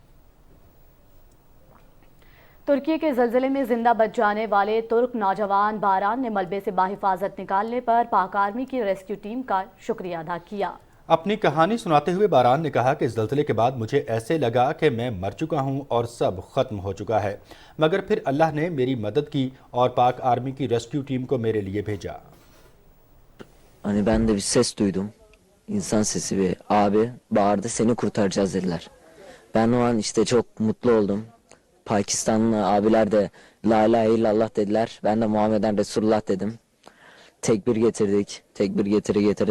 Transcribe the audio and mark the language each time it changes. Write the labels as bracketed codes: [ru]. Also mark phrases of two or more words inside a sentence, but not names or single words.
[ur] ترکی کے زلزلے میں زندہ بچ جانے والے ترک نوجوان باران نے ملبے سے باحفاظت نکالنے پر پاک آرمی کی ریسکیو ٹیم کا شکریہ ادا کیا۔ اپنی کہانی سناتے ہوئے باران نے کہا کہ اس زلزلے کے بعد مجھے ایسے لگا کہ میں مر چکا ہوں اور سب ختم ہو چکا ہے، مگر پھر اللہ نے میری مدد کی اور پاک آرمی کی ریسکیو ٹیم کو میرے لیے بھیجا۔ [tr] Hani ben de bir ses duydum. İnsan sesi ve abi bağırdı, seni kurtaracağız dediler. Ben o an işte çok mutlu oldum. Pakistanlı abiler de [ar] لا إله إلا الله [tr] dediler. Ben de [ar] محمداً رسول الله [tr] dedim. Tekbir getirdik. Tekbir getirdi.